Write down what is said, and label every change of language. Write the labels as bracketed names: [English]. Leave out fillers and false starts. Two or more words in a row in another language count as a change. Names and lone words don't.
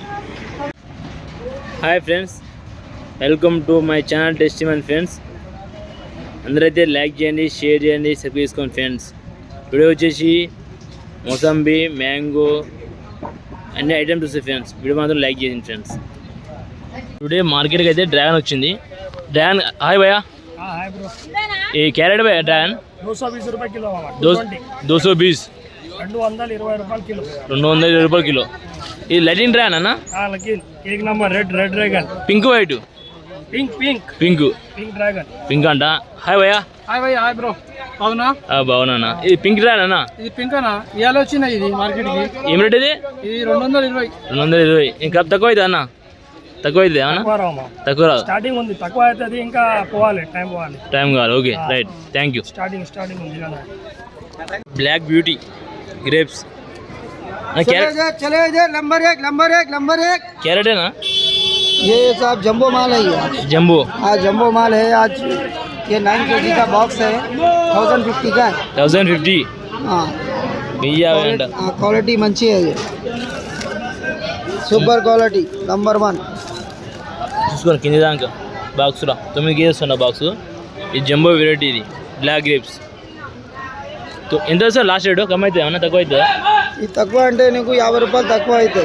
[English] Hi friends, welcome to my channel testimony friends. [Telugu] అందరైతే లైక్ చేయండి, షేర్ చేయండి, సబ్స్క్రైబ్ చేసుకోండి ఫ్రెండ్స్. టుడే వచ్చేసి మొసంబి, మ్యాంగో అన్ని ఐటమ్స్ వస్తాయి ఫ్రెండ్స్. వీడియో మాత్రం లైక్ చేయండి ఫ్రెండ్స్. టుడే మార్కెట్కి అయితే డ్రాగన్ వచ్చింది. [English] Dragon, hi bhaiya. Hi bro, [Hindi] ये कैरेट भैया ड्रैगन 220 रुपए किलो मामा. 220 220 रुपए किलो. [Telugu] 220 రూపాయలు కిలో. ఇది లైటింగ్ డ్రాగన్ అన్న? [Hindi] हां लकीन एक नंबर [English] red dragon. pink white pink dragon. [Telugu] పింక్ అంట. హాయ్ భయ్యా. [English] hi bro. [Telugu] అవునా? బాగున్నా. ఇది [English] pink dragon [Telugu] అన్న? ఇది పింక్ అన్న. ఇయాల వచ్చింది ఇది మార్కెట్ కి. ఏం రేట్ ఇది? ఇది 220. 220. ఇంకా తక్కువ అవుతుంది అన్న? తక్కువ అవుతుంది అన్న? తక్కువ రాదు. స్టార్టింగ్ ఉంది, తక్కువ అవుతుంది, ఇంకా టైం [English] కావాలి. okay right, thank you. [Telugu] స్టార్టింగ్ ఉంది కదా. [English] Black beauty grapes [Hindi] चले इधर नंबर एक कैरेट है ना? ये साहब जंबो माल है ये. जंबो? हाँ जंबो माल है आज. ये 9 kg का बॉक्स है, 1050 का है. 1050. हाँ भैया क्वालिटी मंची है ये, [English] super quality number 1. [Telugu] చూసుకోండి కింది దాకా బాక్స్లో 9 కేజెస్ ఉన్న బాక్స్. ఇది [English] jumbo variety, [Telugu] ఇది [English] black grapes. [Telugu] ఎంత సార్ [English] last rate? [Telugu] కమ్ అవుతుంది ఏమన్నా? తక్కువ అవుతుందా? ఇది తక్కువ అంటే నీకు 50 రూపాయలు తక్కువ అవుతాయి.